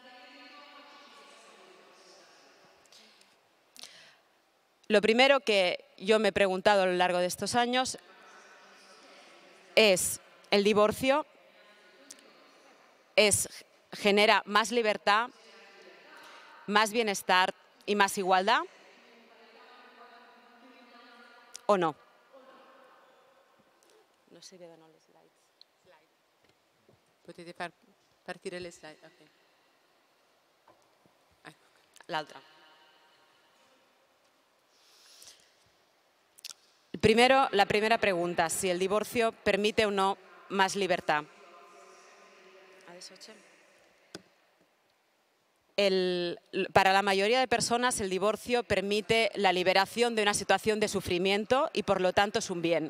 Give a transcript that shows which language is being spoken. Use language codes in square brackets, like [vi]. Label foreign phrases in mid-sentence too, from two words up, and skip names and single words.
[es] Lo primero que yo me he preguntado a lo largo de estos años es, ¿el divorcio genera más libertad, más bienestar y más igualdad o no? [it] No si vedono les slides. Potete far partire le slide? Okay. Ecco. L'altra. [es] Primero, la primera pregunta, si el divorcio permite o no más libertad. Para la mayoría de personas el divorcio permite la liberación de una situación de sufrimiento y por lo tanto es un bien.